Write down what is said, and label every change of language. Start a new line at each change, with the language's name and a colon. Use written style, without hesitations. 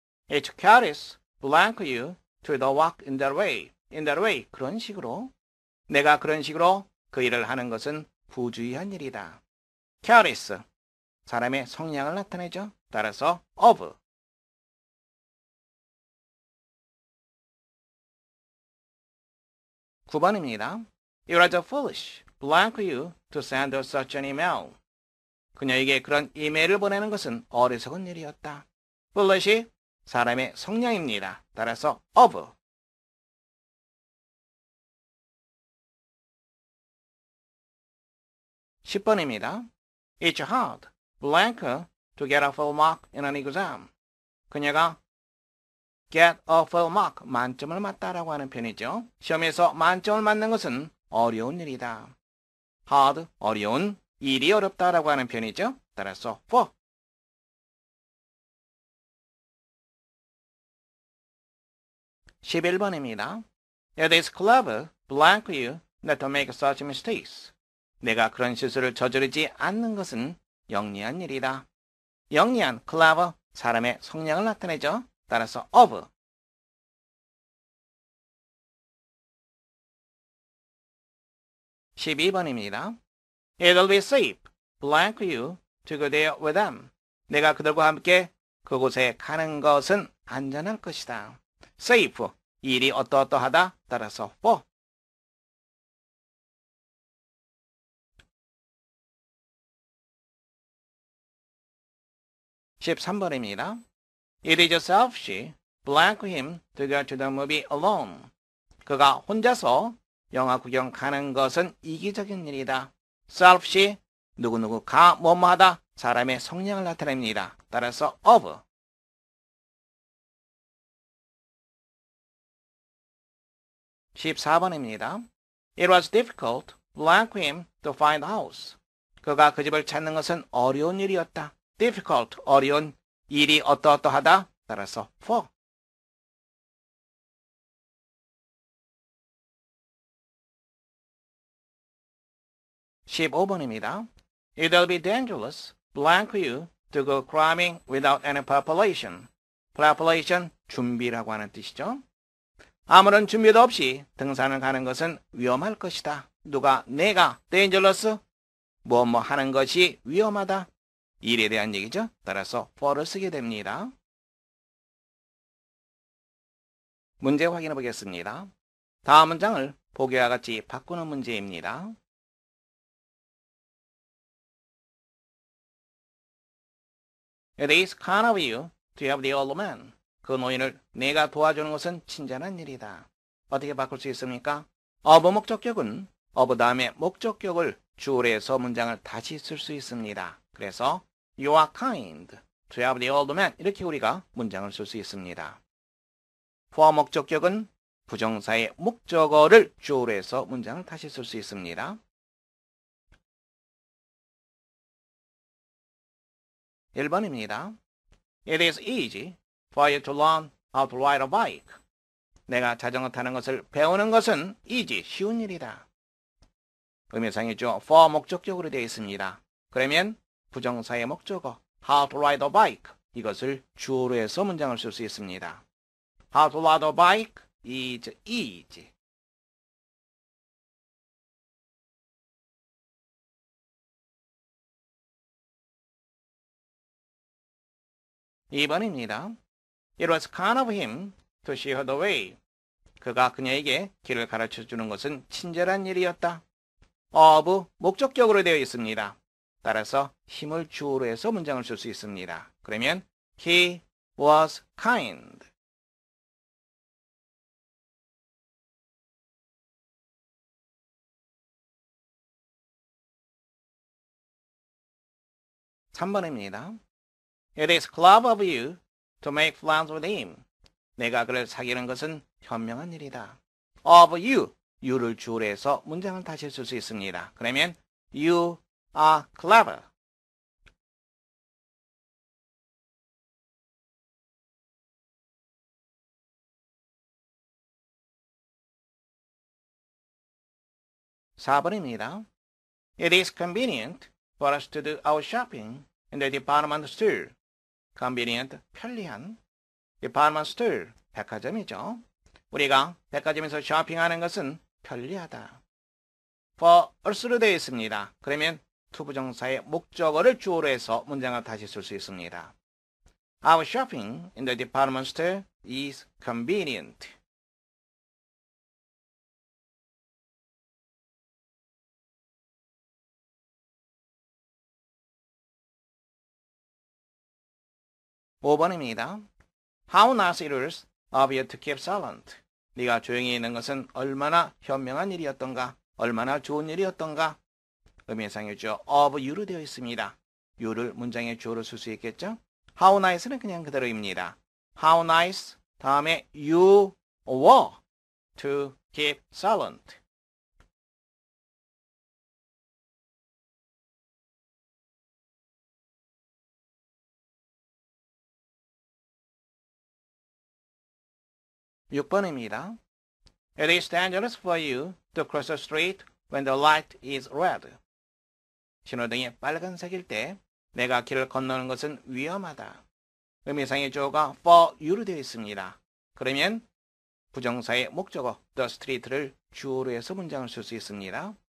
English: It carries blank you to the work in that way. in that way.
Korean: 그런 식으로. 내가 그런 식으로 그 일을 하는 것은 부주의한 일이다.
English: carries.
Korean: 사람의 성향을 나타내죠. 따라서 of. 9번입니다.
English: It was foolish, blank you, to send such an email.
Korean: 그녀에게 그런 이메일을 보내는 것은 어리석은 일이었다. foolish, 사람의 성향입니다. 따라서 of. 10번입니다.
English: It's hard, blank, to get a full mark in an exam.
Korean: 그녀가
English: get a full mark,
Korean: 만점을 맞다라고 하는 편이죠. 시험에서 만점을 맞는 것은 어려운 일이다. hard, 어려운, 일이 어렵다라고 하는 편이죠. 따라서 for. 11번입니다.
English: It is clever, blank you, not to make such mistakes.
Korean: 내가 그런 실수를 저지르지 않는 것은 영리한 일이다. 영리한, clever, 사람의 성향을 나타내죠. 따라서 of. 12번입니다.
English: It'll be safe, blank you, to go there with them.
Korean: 내가 그들과 함께 그곳에 가는 것은 안전할 것이다. safe, 일이 어떠어떠하다. 따라서 for. 13번입니다.
English: It is selfish, blank him, to go to the movie alone.
Korean: 그가 혼자서 영화 구경 가는 것은 이기적인 일이다. selfish, 누구누구가 뭐뭐하다, 사람의 성향을 나타냅니다. 따라서 of. 14번입니다.
English: It was difficult, blank him, to find a house.
Korean: 그가 그 집을 찾는 것은 어려운 일이었다. difficult, 어려운, 일이 어떠어떠하다. 따라서 for. 15번입니다.
English: It'll be dangerous, blank you, to go climbing without any preparation.
Korean: preparation, 준비라고 하는 뜻이죠. 아무런 준비도 없이 등산을 가는 것은 위험할 것이다. 누가? 내가. dangerous, 뭐 하는 것이 위험하다. 일에 대한 얘기죠. 따라서 for를 쓰게 됩니다. 문제 확인해 보겠습니다. 다음 문장을 보기와 같이 바꾸는 문제입니다.
English: It is kind of you to help the old man.
Korean: 그 노인을 내가 도와주는 것은 친절한 일이다. 어떻게 바꿀 수 있습니까? of 목적격은 of 다음에 목적격을 주어로 해서 문장을 다시 쓸 수 있습니다. 그래서
English: You are kind to help the old man.
Korean: 이렇게 우리가 문장을 쓸 수 있습니다. for 목적격은 부정사의 목적어를 주어로 해서 문장을 다시 쓸 수 있습니다. 1번입니다.
English: It is easy for you to learn how to ride a bike.
Korean: 내가 자전거 타는 것을 배우는 것은 easy, 쉬운 일이다. 의미상이죠. for 목적격으로 되어 있습니다. 그러면 부정사의 목적어
English: how to ride a bike,
Korean: 이것을 주어로 해서 문장을 쓸 수 있습니다.
English: How to ride a bike is easy.
Korean: 2번입니다.
English: It was kind of him to show her the way.
Korean: 그가 그녀에게 길을 가르쳐 주는 것은 친절한 일이었다. of 목적격으로 되어 있습니다. 따라서 힘을 주어로 해서 문장을 쓸 수 있습니다. 그러면
English: he was kind.
Korean: (3번입니다)
English: It is clever of you to make plans with him.
Korean: 내가 그를 사귀는 것은 현명한 일이다. of you, you를 주어로 해서 문장을 다시 쓸 수 있습니다. 그러면
English: you are clever.
Korean: (4번입니다)
English: It is convenient for us to do our shopping in the department store.
Korean: convenient, 편리한. department store, 백화점이죠. 우리가 백화점에서 쇼핑하는 것은 편리하다. for us로 되어 있습니다. 그러면 투부정사의 목적어를 주어로 해서 문장을 다시 쓸 수 있습니다.
English: Our shopping in the department store is convenient.
Korean: (5번입니다)
English: How nice it is of you to keep silent.
Korean: 네가 조용히 있는 것은 얼마나 현명한 일이었던가, 얼마나 좋은 일이었던가. 의미상이죠. of you로 되어 있습니다. you를 문장의 주어로 쓸 수 있겠죠?
English: How nice
Korean: 는 그냥 그대로입니다.
English: How nice
Korean: 다음에
English: you were to keep silent.
Korean: (6번입니다)
English: It is dangerous for you to cross the street when the light is red.
Korean: 신호등이 빨간색일 때 내가 길을 건너는 것은 위험하다. 의미상의 주어가 for you로 되어 있습니다. 그러면 부정사의 목적어 the street를 주어로 해서 문장을 쓸 수 있습니다.